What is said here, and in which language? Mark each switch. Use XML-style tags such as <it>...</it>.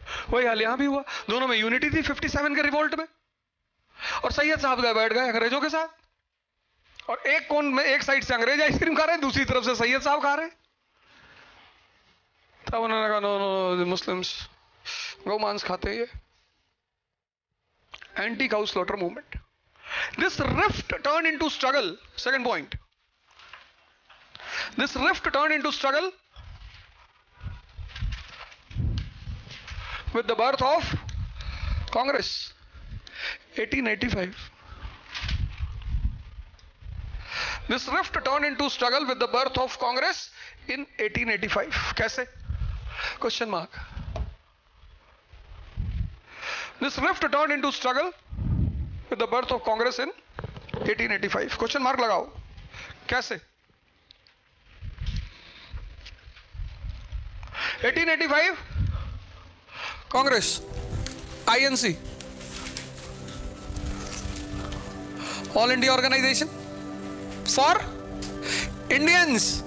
<hi>वही हाल यहां भी हुआ, दोनों में यूनिटी थी 57 के रिवोल्ट में, और सैयद साहब गए बैठ गए अंग्रेजों के साथ, और एक कोण में एक साइड से अंग्रेज आइसक्रीम खा रहे हैं, दूसरी तरफ से सैयद साहब खा रहे हैं। तब उन्होंने कहा नो नो, मुस्लिम्स गौ मांस खाते हैं, ये anti cow slaughter movement.</hi> <en>This rift turned into struggle. Second point. This rift turned into struggle with the birth of Congress, 1885. This rift turned into struggle with the birth of Congress in 1885.</en> <hi>कैसे?</hi> <en>Question mark. This rift turned into struggle with the birth of Congress in 1885.</en> <hi>Question mark लगाओ, कैसे? 1885 Congress, INC, all India organisation for Indians.</hi>